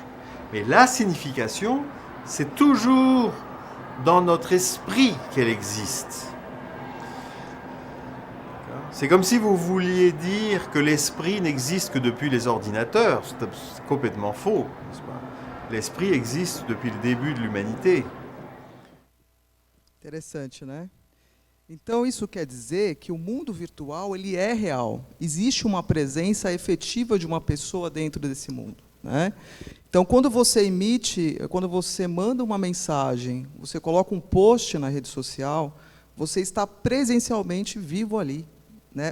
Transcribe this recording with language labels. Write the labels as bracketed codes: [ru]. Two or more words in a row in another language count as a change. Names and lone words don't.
[fr] Mais la signification, c'est toujours dans notre esprit qu'elle existe. C'est comme si vous vouliez dire que l'esprit n'existe que depuis les ordinateurs. C'est complètement faux, n'est-ce pas ? L'esprit existe depuis le début de l'humanité. [pt] Interessante, né? Então, isso quer dizer que o mundo virtual ele é real. Existe uma presença efetiva de uma pessoa dentro desse mundo, né? Então, quando você manda uma mensagem, você coloca um post na rede social, você está presencialmente vivo ali, né?